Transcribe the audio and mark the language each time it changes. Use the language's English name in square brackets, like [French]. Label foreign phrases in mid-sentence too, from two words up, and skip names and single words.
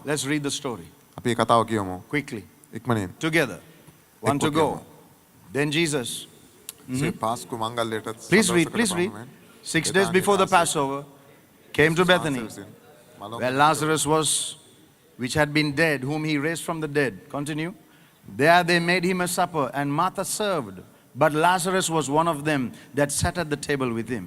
[English] Let's read the story [Sinhala] අපි මේ කතාව කියමු [English] quickly. [Sinhala] ඉක්මනින්. [English] Together. One to go. Then Jesus. [Sinhala] පාස්කු මංගල්‍යයට [English] Please read, please read. 6 days before the Passover, came to Bethany, where Lazarus was, which had been dead, whom he raised from the dead. Continue. There they made him a supper, and Martha served. But Lazarus was one of them that sat at the table with him.